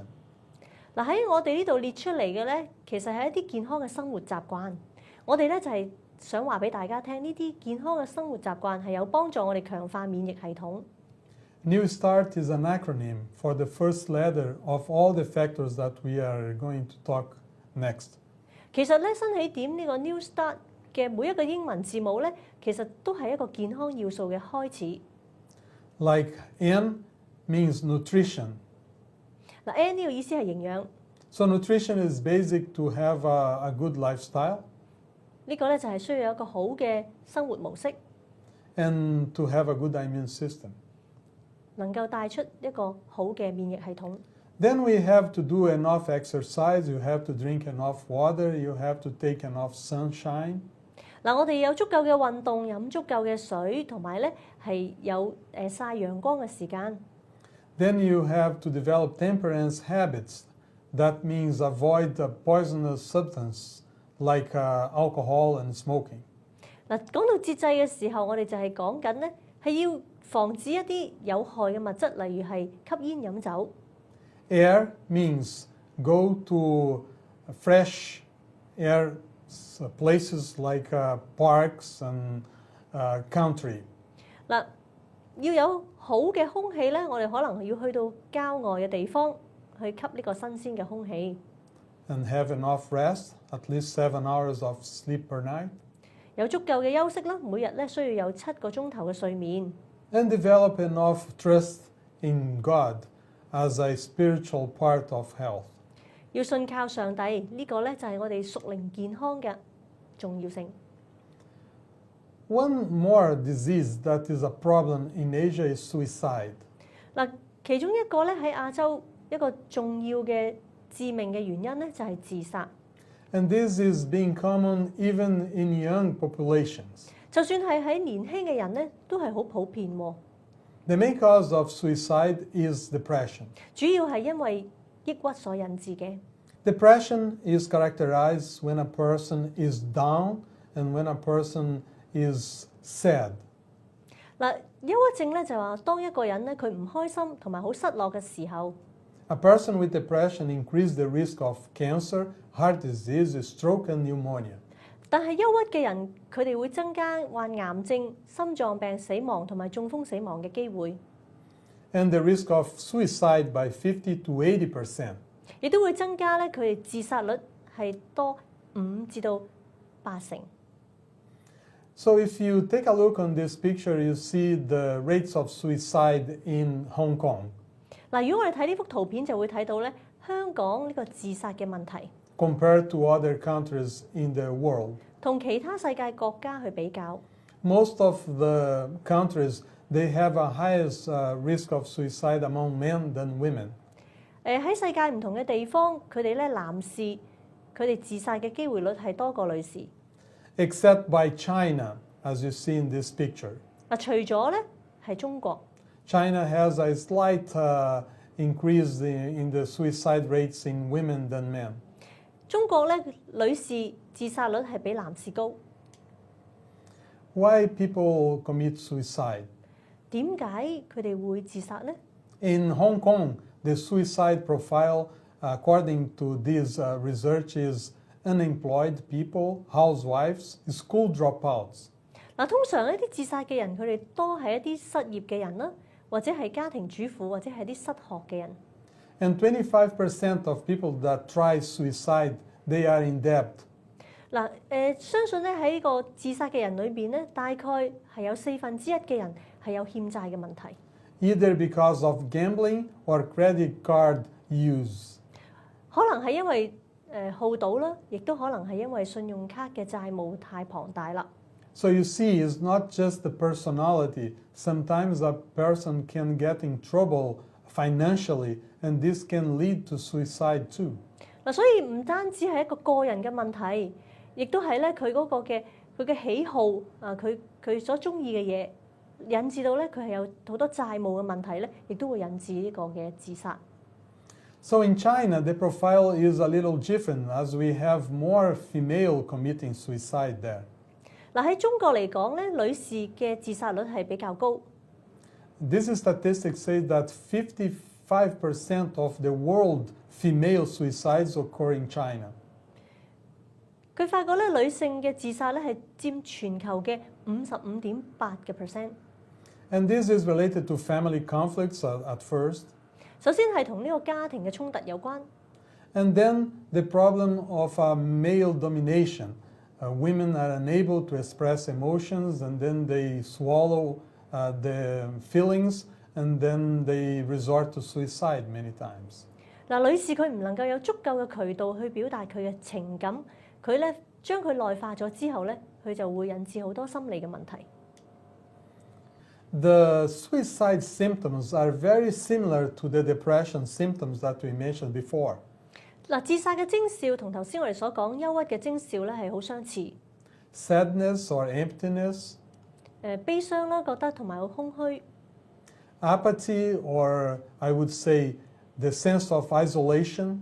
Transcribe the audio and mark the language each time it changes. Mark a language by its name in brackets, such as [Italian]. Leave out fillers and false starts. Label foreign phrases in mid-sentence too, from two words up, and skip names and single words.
[Cantonese] 嗱，喺我哋呢度列出嚟嘅咧，其實係一啲健康嘅生活習慣。我哋咧就係想話俾大家聽，呢啲健康嘅生活習慣係有幫助我哋強化免疫系統。 [English] New Start is an acronym for the first letter of all the factors that we are going to talk next. [Cantonese] 其實咧，新起點呢個 New Start 嘅每一個英文字母咧，其實都係一個健康要素嘅開始。 [English] Like N means nutrition. [Cantonese] 嗱 ，N 呢個意思係營養。 [English] So nutrition is basic to have a good lifestyle. [Cantonese] 呢個咧就係需要有一個好嘅生活模式， [English] and to have a good immune system. [Cantonese] 能夠帶出一個好嘅免疫系統。 [English] Then we have to do enough exercise, you have to drink enough water, you have to take enough sunshine. [Cantonese] 嗱，我哋有足夠嘅運動，飲足夠嘅水，同埋咧係有曬陽光嘅時間。 [English] Then you have to develop temperance habits. That means avoid poisonous substance like alcohol and smoking. [Cantonese] 嗱，講到節制嘅時候，我哋就係講緊咧係要防止一啲有害嘅物質，例如係吸煙飲酒。 [English] Air means go to fresh air places like parks and country. [Cantonese] 嗱，要有好嘅空氣咧，我哋可能要去到郊外嘅地方去吸呢個新鮮嘅空氣。 [English] And have enough rest, at least 7 hours of sleep per night. [Cantonese] 有足夠嘅休息啦，每日咧需要有7個鐘頭嘅睡眠。 [English] And develop enough trust in God as a spiritual part of health. [Cantonese] 要信靠上帝，呢個咧就係我哋屬靈健康嘅重要性。 [English] One more disease that is a problem in Asia is suicide. [Cantonese] 嗱，其中一個咧喺亞洲一個重要嘅致命嘅原因咧就係自殺。 [English] And this is being common even in young populations. [Cantonese] 就算係喺年輕嘅人咧，都係好普遍喎。 [English] The main cause of suicide is depression. [Cantonese] 主要係因為抑鬱所引致嘅。 [English] Depression is characterized when a person is down and when a person is sad. [Cantonese] 嗱，憂鬱症咧就話當一個人咧佢唔開心同埋好失落嘅時候。 [English] A person with depression increases the risk of cancer, heart disease, stroke, and pneumonia. [Cantonese] 但係憂鬱嘅人，佢哋會增加患癌症、心臟病死亡同埋中風死亡嘅機會。 [English] And the risk of suicide by 50 to 80%. [Cantonese] 亦都會增加咧佢哋自殺率係多5至到8成。 [English] So if you take a look on this picture, you see the rates of suicide in Hong Kong. [Cantonese] 嗱，如果我哋睇呢幅圖片，就會睇到咧香港呢個自殺嘅問題， [English] compared to other countries in the world. [Cantonese] 同其他世界國家去比較。 [English] Most of the countries, they have a highest risk of suicide among men than women. [Cantonese] 喺世界唔同嘅地方，佢哋咧男士佢哋自殺嘅機會率係多過女士。 [English] Except by China, as you see in this picture. [Cantonese] 嗱，除咗咧係中國。 [English] China has a slight increase in the suicide rates in women than men. [Cantonese] 中國咧女士自殺率係比男士高。 [English] Why people commit suicide? [Cantonese] 點解佢哋會自殺呢？ [English] In Hong Kong, the suicide profile, according to this research, is unemployed people, housewives, school dropouts. [Cantonese] 嗱，通常呢啲自殺嘅人，佢哋多係一啲失業嘅人啦，或者係家庭主婦，或者係啲失學嘅人。 [English] And 25% of people that try suicide, they are in debt. [Cantonese] 嗱，相信咧喺呢個自殺嘅人裏邊咧，大概係有1/4嘅人係有欠債嘅問題。 [English] Either because of gambling or credit card use. [Cantonese] 可能係因為好賭啦，亦都可能係因為信用卡嘅債務太龐大啦。 [English] So you see, it's not just the personality. Sometimes a person can get in trouble financially, and this can lead to suicide too. [Cantonese] 嗱，所以唔單止係一個個人嘅問題，亦都係咧佢嗰個嘅佢嘅喜好啊，佢所中意嘅嘢，引致到咧佢係有好多債務嘅問題咧，亦都會引致呢個嘅自殺。 [English] So in China, the profile is a little different as we have more female committing suicide there. [Cantonese] 嗱，喺中國嚟講咧，女士嘅自殺率係比較高。 [English] This statistics say that 55% of the world female suicides occur in China. [Cantonese] 佢發覺咧，女性嘅自殺咧係佔全球嘅55.8%。 [English] And this is related to family conflicts at first. [Cantonese] 首先係同呢個家庭嘅衝突有關。 [English] And then the problem of male domination. Women are unable to express emotions, and then they swallow the feelings, and then they resort to suicide many times. [Cantonese] 嗱，女士佢唔能夠有足夠嘅渠道去表達佢嘅情感，佢咧將佢內化咗之後咧，佢就會引致好多心理嘅問題。 [English] The suicide symptoms are very similar to the depression symptoms that we mentioned before. [Cantonese] 嗱，自殺嘅徵兆同頭先我哋所講憂鬱嘅徵兆咧係好相似。 [English] Sadness or emptiness, [Cantonese] 悲傷啦，覺得同埋好空虛。 [English] apathy, or I would say the sense of isolation,